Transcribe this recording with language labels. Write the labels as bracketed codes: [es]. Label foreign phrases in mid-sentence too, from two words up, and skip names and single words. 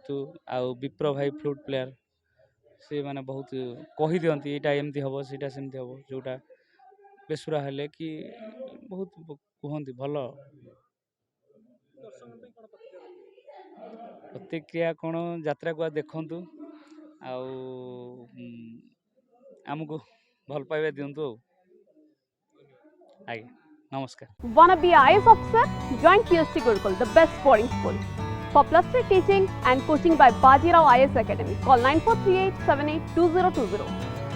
[or] ଆଉ ବିପ୍ର ଭାଇ [en] flute player, [or] ସେ ମାନେ ବହୁତ କହିଦିଅନ୍ତି ଏଇଟା ଏମିତି ହେବ, ସେଇଟା ସେମିତି ହେବ, ଯେଉଁଟା ବେସୁରା ହେଲେ କି ବହୁତ କୁହନ୍ତି ଭଲ। ପ୍ରତିକ୍ରିୟା କ'ଣ, ଯାତ୍ରାକୁ ଦେଖନ୍ତୁ, ଆଉ ଆମକୁ ଭଲ ପାଇବା ଦିଅନ୍ତୁ ଆଉ। ଆଜ୍ଞା, ନମସ୍କାର। [en] Wanna be IAS officer? Join PST Gurukul, the best boarding school. For +3 teaching and coaching by Bajirao IAS Academy, call 9438 782020.